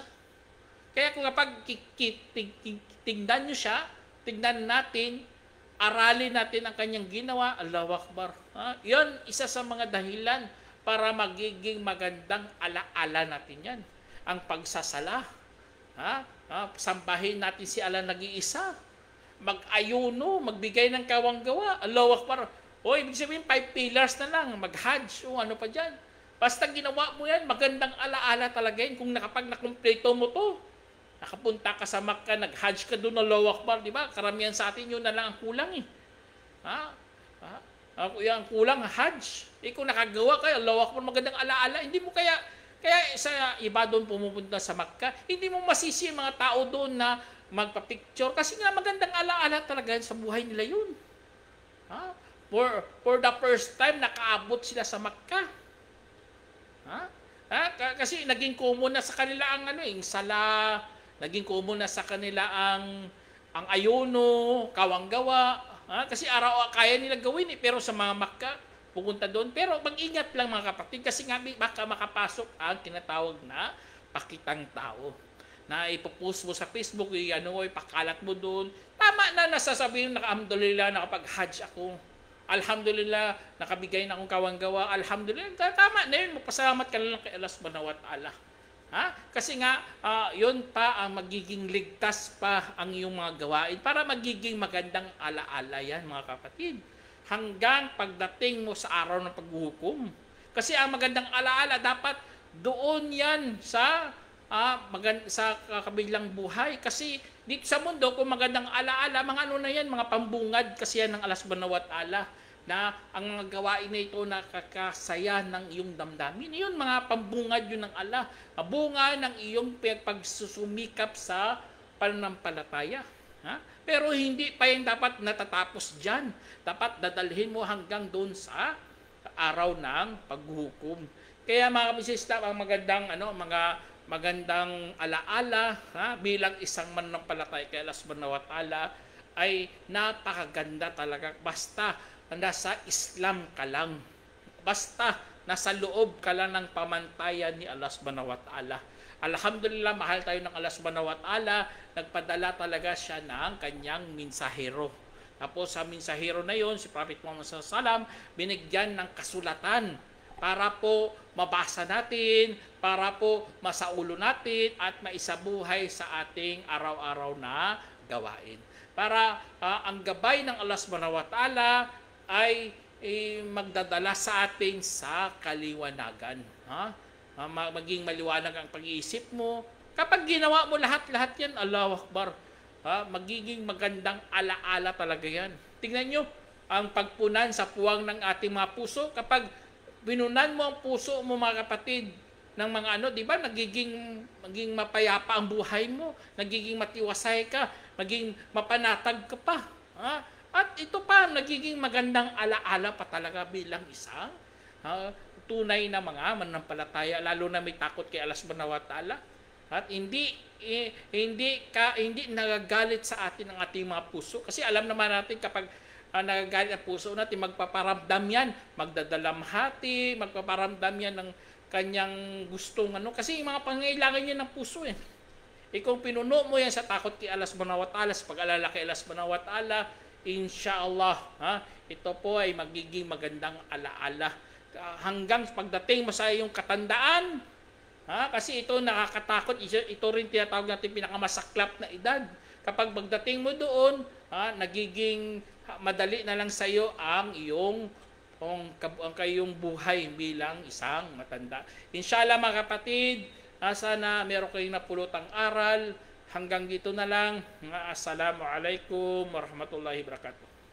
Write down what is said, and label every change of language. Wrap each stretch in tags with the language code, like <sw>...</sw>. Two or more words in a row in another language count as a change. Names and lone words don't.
<tl>Kaya kung kapag tingnan nyo siya, tingnan natin, aralin natin ang kanyang ginawa,</tl> <ar>الله أكبر.</ar> <tl>Yan, isa sa mga dahilan para magiging magandang alaala natin yan. Ang pagsasala. Sambahin natin si Allah nag-iisa. Mag-ayuno, magbigay ng kawanggawa.</tl> <ar>الله أكبر.</ar> <tl>O, ibig sabihin, 5 pillars na lang. Mag-hajj. O, ano pa dyan. Basta ginawa mo yan, magandang alaala talaga yan. Kung nakumpleto mo to, nakapunta ka sa Makkah, nag-hajj ka doon,</tl> <ar>الله أكبر,</ar> <tl>di ba? Karamihan sa atin yun na lang ang kulang eh. Ang kulang, hajj. Kung nakagawa ka,</tl> <ar>الله أكبر,</ar> <tl>magandang alaala. Hindi mo kaya sa iba doon pumupunta sa Makkah, hindi mo masisi mga tao doon na magpa-picture kasi nga magandang alaala talaga sa buhay nila yun.</tl> <en>For the first time,</en> <tl>nakaabot sila sa Makkah. Kasi naging common na sa kanila ang yung sala, naging common na sa kanila ang ayuno, kawanggawa. Kasi araw kaya nila gawin pero sa mga Makkah, pupunta doon. Pero mag-ingat lang mga kapatid kasi nga baka makapasok ang tinatawag na pakitang tao. Na ipopost mo sa Facebook, ipakalat mo doon. Tama na nasasabihin na alhamdulillah nakapag-hajj ako. Alhamdulillah nakabigay na akong kawanggawa. Alhamdulillah, tama na yun. Magpasalamat ka lang kay</tl> <ar>الله سبحانه وتعالى.</ar> <tl>Kasi nga, yun pa ang magiging ligtas pa ang iyong mga gawain para magiging magandang alaala yan mga kapatid. Hanggang pagdating mo sa araw ng paghuhukom. Kasi ang magandang alaala dapat doon yan sa kabilang buhay. Kasi dito sa mundo, kung magandang alaala, mga ano na yan, mga pambungad kasi yan ng</tl> <ar>الله سبحانه وتعالى</ar> <tl>na ang mga gawain na ito nakakasaya ng iyong damdamin. Yun, mga pambungad yun ng Allah. Bunga ng iyong pagsusumikap sa pananampalataya. Pero hindi pa yung dapat natatapos dyan. Dapat dadalhin mo hanggang doon sa araw ng paghuhukom. Kaya mga kabisista, ang magandang alaala bilang isang mananampalataya kay</tl> <ar>الله سبحانه وتعالى</ar> <tl>ay napakaganda talaga. Basta nasa Islam ka lang. Basta nasa loob ka lang ng pamantayan ni</tl> <ar>الله سبحانه وتعالى.</ar> <tl>Alhamdulillah, mahal tayo ng</tl> <ar>الله سبحانه وتعالى.</ar> <tl>Nagpadala talaga siya ng kanyang mensahero. Tapos sa mensahero na yon, si Prophet Muhammad SAW, binigyan ng kasulatan para po mabasa natin, para po masaulo natin at maisabuhay sa ating araw-araw na gawain. Para ang gabay ng</tl> <ar>الله سبحانه وتعالى</ar> <tl>ay magdadala sa atin sa kaliwanagan. Maging maliwanag ang pag-iisip mo. Kapag ginawa mo lahat-lahat yan,</tl> <ar>الله أكبر,</ar> <tl>magiging magandang alaala talaga yan. Tingnan nyo, ang pagpunan sa puwang ng ating mga puso, kapag binunan mo ang puso mo mga kapatid ng mga di ba, maging mapayapa ang buhay mo, nagiging matiwasay ka, maging mapanatag ka pa. At ito pa, nagiging magandang alaala pa talaga bilang isang tunay na mga mananampalataya, lalo na may takot kay</tl> <ar>الله سبحانه وتعالى.</ar> <tl>At hindi nagagalit sa atin ang ating mga puso. Kasi alam naman natin kapag nagagalit ang puso natin, magpaparamdam yan, magdadalamhati, magpaparamdam yan ng kanyang gustong Kasi yung mga pangailangan niya ng puso kung pinuno mo yan sa takot kay</tl> <ar>الله سبحانه وتعالى,</ar> <tl>sa pag-alala kay</tl> <ar>الله سبحانه وتعالى,</ar> <tl>inshallah, ito po ay magiging magandang alaala. Hanggang pagdating mo sa iyong katandaan, kasi ito nakakatakot, ito rin tinatawag natin pinakamasaklap na edad. Kapag pagdating mo doon, nagiging madali na lang sa iyo ang kayong buhay bilang isang matanda. Inshallah mga kapatid, sana meron kayong napulutang aral hanggang dito na lang.</tl> <ar>السلام عليكم ورحمة الله وبركاته.</ar>